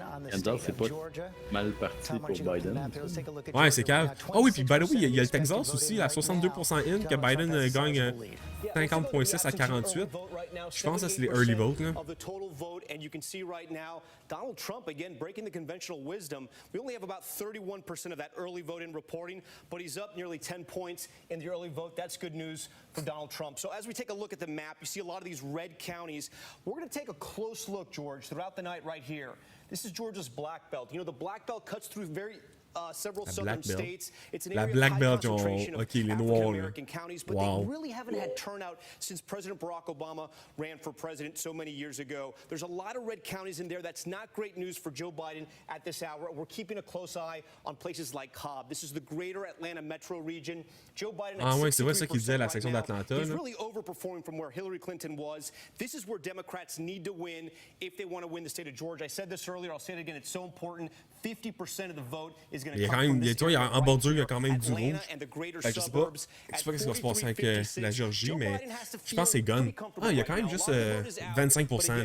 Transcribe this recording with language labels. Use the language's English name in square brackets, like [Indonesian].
[French] Kansas, c'est pas mal parti pour Biden. Ouais, c'est calme. Ah oui, puis [English] by the way, [French] il y a le Texas aussi, à 62% in, que Biden gagne 50,6 à 48. Je pense que c'est les early votes, là. [English] Donald Trump, again, breaking the conventional wisdom. We only have about 31% of that early vote in reporting, but he's up nearly 10 points in the early vote. That's good news for Donald Trump. So as we take a look at the map, you see a lot of these red counties. We're going to take a close look, George, throughout the night right here. This is Georgia's black belt. You know, the black belt cuts through several southern states. It's an area of high concentration of African-American counties, but they really haven't had turnout since President Barack Obama ran for president so many years ago. There's a lot of red counties in there. That's not great news for Joe Biden at this hour. We're keeping a close eye on places like Cobb. This is the greater Atlanta metro region. Joe Biden at 63% right now. He's really overperforming from where Hillary Clinton was. This is where Democrats need to win if they want to win the state of Georgia. I said this earlier. I'll say it again. It's so important. 50% of the vote is going to come from this area. [French] En bordure, il y a quand même du rouge. Je sais pas ce qui va se passer avec la Géorgie, mais je pense que c'est gun. Ah, il y a quand même juste 25%.